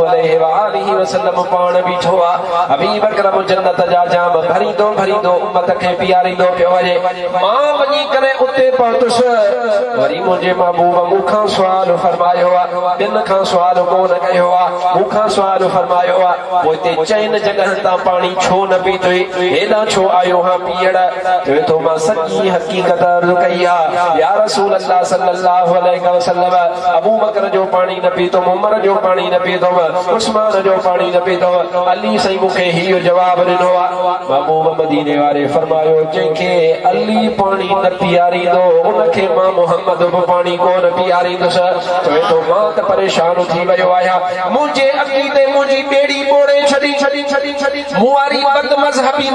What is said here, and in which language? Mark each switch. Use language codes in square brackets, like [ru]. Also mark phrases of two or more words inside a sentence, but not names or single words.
[ar] عليه وسلم [sd] पाण बीठो आहे हबीब अकरम जन्नत जा जाम भरींदो उम्मत खे पीआरींदो पियो वञे मां वञी करे उते पहुतुसि वरी मुंहिंजे महबूब मूंखां सुवाल फरमायो आहे ॿियनि खां सुवाल कोन कयो आहे मूंखां सुवाल फरमायो आहे पोइ हिते चइनि जॻहनि तां पाणी छो न पीतोई हेॾां छो आयो हा पीअण चवे थो मां सॼी हकीकत अर्ज़ कई आहे [ar] يا رسول الله صلى الله عليه وسلم [sd] अबू बकर जो पाणी न पीतो उमर जो पाणी न पीतो उस्मान जो पाणी न पीतो अली साईं मूंखे इहो जवाब ॾिनो आहे महबूब मदीने वारे फरमायो जंहिंखे अली पाणी न पीआरींदो उनखे मां मोहम्मद बि पाणी कोन पीआरींदुसि चवे थो मां त परेशान थी वियो आहियां मुंहिंजे अक़ीदे मुंहिंजी ॿेड़ी ॿोड़े छॾी मूं वारी बद मज़हबी